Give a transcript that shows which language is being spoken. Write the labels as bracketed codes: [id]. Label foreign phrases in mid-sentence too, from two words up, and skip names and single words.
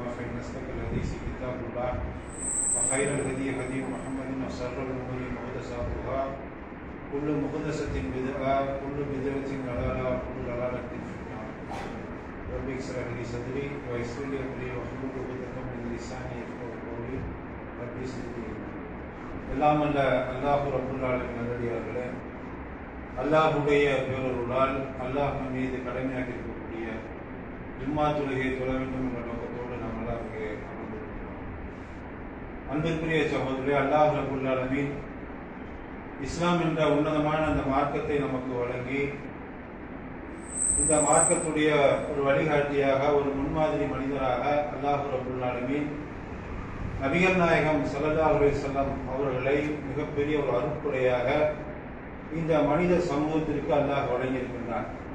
[ar] فإن أصدق الحديث كتاب الله وخير الهدي هدي محمد وشر الأمور محدثاتها كل محدثة بدعة كل بدعة ضلالة وكل ضلالة في النار. رب اشرح لي صدري ويسر لي أمري واحلل عقدة من لساني يفقهوا قولي. رب زدني علما. [ta] எல்லாம் அல்ல [ar] الله رب العالمين [ta] நல்லடியார்களே, அல்லாஹுடைய பேரருளால் அல்லாஹ் நம் மீது கடமையாக இருக்கக்கூடிய ஜும்மா தொழுகையை தொழ வேண்டும் என்ற நோக்கத்தோடு நாம் எல்லாம் இங்கே அமர்ந்திருக்கிறோம். அன்பிற்குரிய சகோதரரே, [ar] الله رب العالمين [ta] இஸ்லாம் என்ற உன்னதமான அந்த மார்க்கத்தை நமக்கு வழங்கி இந்த மார்க்கத்துடைய ஒரு வழிகாட்டியாக ஒரு முன்மாதிரி மனிதராக [ar] الله رب العالمين [ta] நபிகள் நாயகம் [ar] صلى الله عليه وسلم [ta] அவர்களை மிகப்பெரிய ஒரு அருட்கொடையாக இந்த மனித சமூகத்திற்கு அல்லாஹ் வழங்கியிருக்கின்றான்.